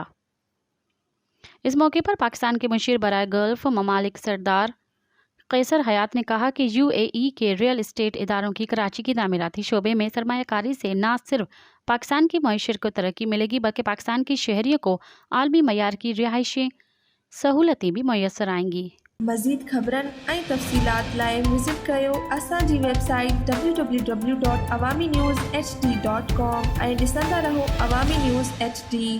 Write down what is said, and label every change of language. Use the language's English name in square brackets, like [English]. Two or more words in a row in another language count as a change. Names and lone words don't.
[Urdu] اس موقع پر پاکستان کے مشیر برائے گلف ممالک سردار قیصر حیات نے کہا کہ UAE کے ریئل اسٹیٹ اداروں کی کراچی کی تعمیراتی شعبے میں سرمایہ کاری سے نہ صرف پاکستان کی معیشت کو ترقی ملے گی بلکہ پاکستان کے شہریوں کو عالمی معیار کی رہائشی سہولتیں بھی میسر آئیں گی۔ [Sindhi] مزید خبرن ऐं तफ़सीलात लाइ विज़िट कयो असांजी वेबसाइट www.awamiNewsHD.com ऐं ॾिसंदा रहो अवामी न्यूज़ HD।